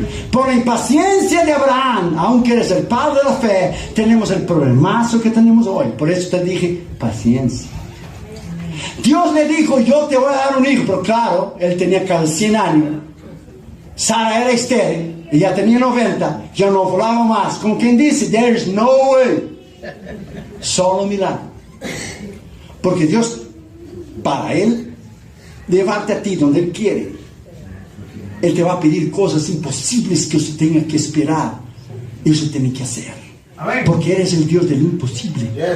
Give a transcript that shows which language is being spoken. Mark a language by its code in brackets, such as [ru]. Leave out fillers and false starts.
[es] Por la impaciencia de Abraham, aunque eres el padre de la fe, tenemos el problemazo que tenemos hoy. Por eso te dije paciencia. Dios le dijo, yo te voy a dar un hijo, pero claro, él tenía casi 100 años. Sara era estéril, y ya tenía 90, ya no volaba más. Como quien dice, [en] there's no way. [es] Solo milagro. Porque Dios, para Él, llevarte a ti donde Él quiere, Él te va a pedir cosas imposibles que usted tenga que esperar, y usted tiene que hacer. Porque eres el Dios del imposible.